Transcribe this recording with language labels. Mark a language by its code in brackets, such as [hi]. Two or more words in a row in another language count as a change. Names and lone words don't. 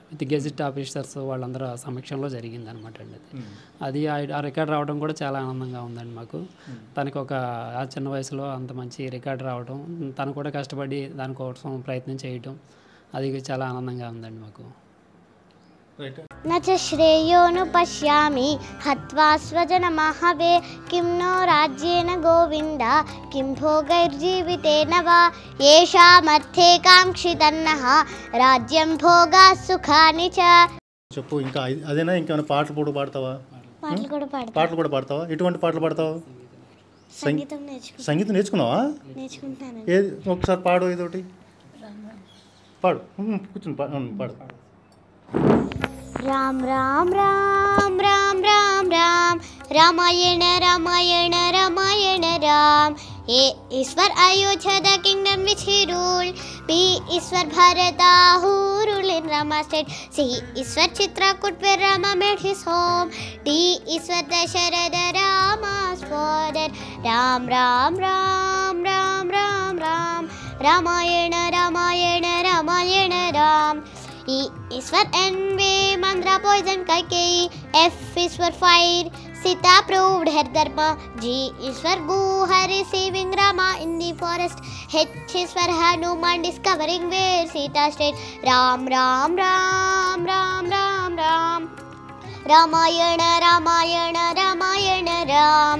[te] ఇది [en] gazette officers [te] వాళ్ళందరూ సమక్షంలో జరిగిందనమాట అండి. అది ఆ రికార్డు రావడం కూడా చాలా ఆనందంగా ఉందండి మాకు. తనకు ఆ చిన్న వయసులో అంత మంచి రికార్డు రావడం, తను కూడా కష్టపడి దానికోసం ప్రయత్నం చేయటం, అది చాలా ఆనందంగా ఉందండి మాకు. రైట్. [sa] न च श्रेयोऽनुपश्यामि हत्वा स्वजनमहवे किं नो राज्येन गोविन्द किं भोगैर्जीवितेन वा येषामर्थे काङ्क्षितन्नः राज्यं भोगाः सुखानि च. [te] చెప్పు. ఇంకా అదేనా? ఇంకేమైనా పాటలు కూడా పాడతావా? పాటలు కూడా పాడతాను. పాటలు కూడా పాడతావా? ఎటువంటి పాటలు పాడతావు? సంగీతం సంగీతం నేర్చుకున్నావా? నేర్చుకుంటాను. ఏది ఒకసారి పాడు, ఏదోటి పాడు. కూర్చుని పాడు. [en] राम राम राम राम राम राम रामायण रामायण रामायण राम. A is for Ayodhya, the kingdom which he ruled. B is for Bharata, who ruled in Rama state. C is for Chitrakoot, where Rama made his home. D is for Dasharatha, Rama's father. Ram ram ram ram ram ram Ramayana Ramayana Ramayana Ram. E is for envy, Mandra poisoned Kaikeyi. F is for fire, Sita proved her dharma. G is for Guha, receiving Rama in the forest. H is for Hanuman, discovering where Sita stayed. Ram ram ram ram ram ram Ramayana Ramayana Ramayana Ram.